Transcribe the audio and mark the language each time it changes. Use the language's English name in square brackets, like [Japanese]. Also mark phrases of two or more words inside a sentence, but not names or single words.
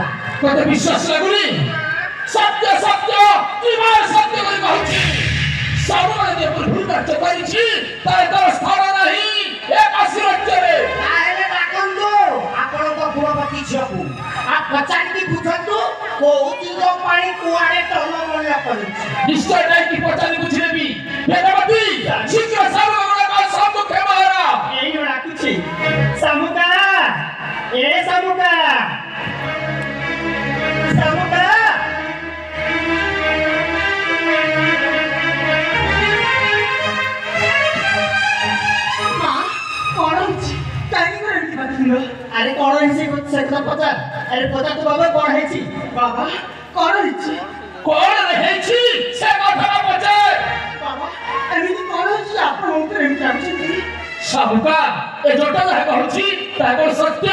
[Odia] ତତେ ବିଶ୍ୱାସ ଲାଗୁନି ସତ୍ୟ ସତ୍ୟ କିମ୍ବା ସତ୍ୟ କରି କହୁଛି ସବୁବେଳେ ଯଦି ମୁଁ ଭୁଲ କାର୍ଯ୍ୟ କରିଛି ତାହେଲେ ତାର ସ୍ଥାନ ନାହିଁ ଏ କାଶୀ ରାଜ୍ୟରେ ତାହେଲେ ଡାକନ୍ତୁ ଆପଣଙ୍କ ପୁଅପତି ଝିଅକୁ ଆଉ ପଚାରିକି ବୁଝନ୍ତୁ କୋଉ ଦିନ ପାଇଁ କୁଆଡେ ଟଲମଲ କରୁଛି ନିଶ୍ଚୟ ଯାଇକି ପଚାରି ବୁଝି ନେବି ବେଦବତୀ ଶୀଘ୍ର ସାମୁଗୁଡ଼ାକ ସମ୍ମୁଖେ ବାହାର ଏଇ ଡାକୁଛି ଶାମୁକା ଏ ଶାମୁକା ଶାମୁକା মা কଣ ହେଇଛି କାହିଁକି ଘରେ ଏମିତି ବାଥିଲ ଆରେ କଣ ହେଇଛି ସେ କଥା ପଚାର ଆରେ ପଚାର ତ ବାବା କଣ ହେଇଛି ବାବା କଣ ହେଇଛି କଣ ହେଇଛି ସେ କଥାଟା ପଚାର ବାବା ଏମିତି କଣ ହେଇଛି ଆପଣ ଉପରେ ଏମିତି ଆସୁଛନ୍ତି ସାବୁକା ଏ ଯୋଟା ଯାହା କହୁଛି ତାହା କଣ ସତ୍ୟ